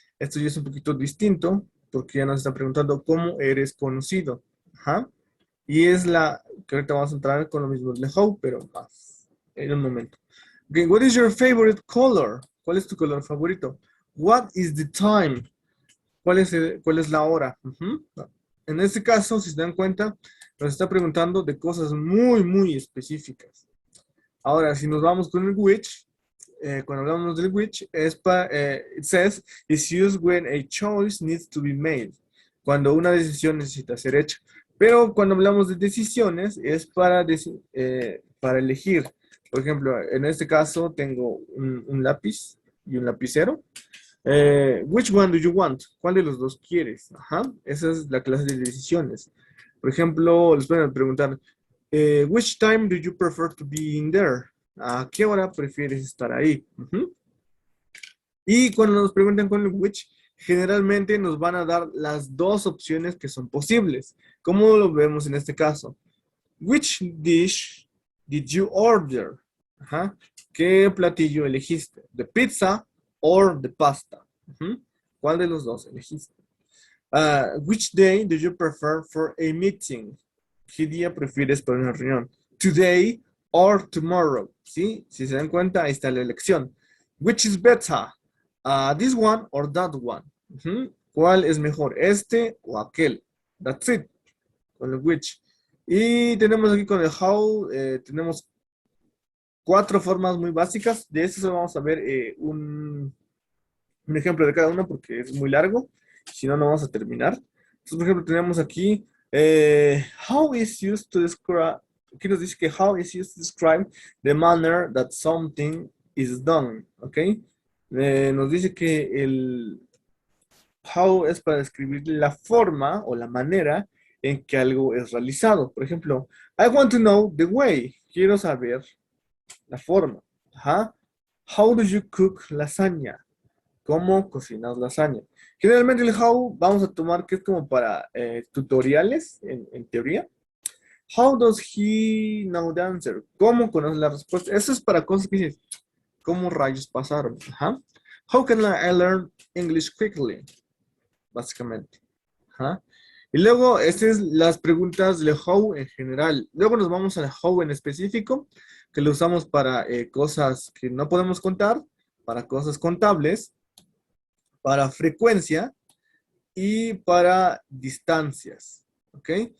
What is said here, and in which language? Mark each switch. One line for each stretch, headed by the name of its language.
Spanish: Esto ya es un poquito distinto, porque ya nos están preguntando cómo eres conocido. Ajá. Y es la que ahorita vamos a entrar con lo mismo de how, pero más en un momento.
English: Okay, what is your favorite color?
Spanish: ¿Cuál es tu color favorito?
English: What is the time?
Spanish: ¿Cuál es la hora? En este caso, si se dan cuenta, nos está preguntando de cosas muy, muy específicas. Ahora, si nos vamos con el
English: which,
Spanish: cuando hablamos del
English: which, it says, it's used when a choice needs to be made.
Spanish: Cuando una decisión necesita ser hecha. Pero cuando hablamos de decisiones, es para elegir. Por ejemplo, en este caso, tengo un lápiz y un lapicero.
English: Which one do you want?
Spanish: ¿Cuál de los dos quieres? Ajá, esa es la clase de decisiones. Por ejemplo, les pueden preguntar,
English: which time do you prefer to be in there?
Spanish: ¿A qué hora prefieres estar ahí? Y cuando nos preguntan con el which, generalmente nos van a dar las dos opciones que son posibles. ¿Cómo lo vemos en este caso?
English: Which dish did you order? Ajá.
Spanish: ¿Qué platillo elegiste?
English: ¿The pizza or the pasta?
Spanish: ¿Cuál de los dos elegiste?
English: Which day do you prefer for a meeting?
Spanish: ¿Qué día prefieres para una reunión?
English: Today or tomorrow.
Spanish: ¿Sí? Si se dan cuenta, ahí está la elección.
English: Which is better? This one or that one? Ujú.
Spanish: ¿Cuál es mejor? ¿Este o aquel?
English: That's it.
Spanish: Con el which. Y tenemos aquí con el how, tenemos 4 formas muy básicas. De eso solo vamos a ver un ejemplo de cada uno porque es muy largo. Si no, no vamos a terminar. Entonces, por ejemplo, tenemos aquí
English: how is used to describe.
Spanish: Aquí nos dice que
English: how is used to describe the manner that something is done. ¿Ok?
Spanish: Nos dice que el how es para describir la forma o la manera en que algo es realizado. Por ejemplo,
English: I want to know the way.
Spanish: Quiero saber la forma. Ajá.
English: How do you cook lasagna?
Spanish: ¿Cómo cocinas lasaña? Generalmente el how vamos a tomar que es como para tutoriales, en teoría.
English: How does he know the answer?
Spanish: ¿Cómo conoce la respuesta? Eso es para cosas que dices, ¿cómo rayos pasaron? Ajá.
English: How can I learn English quickly?
Spanish: Básicamente. Ajá. Y luego, estas es las preguntas de how en general. Luego nos vamos al how en específico, que lo usamos para cosas que no podemos contar, para cosas contables, para frecuencia y para distancias. ¿Ok?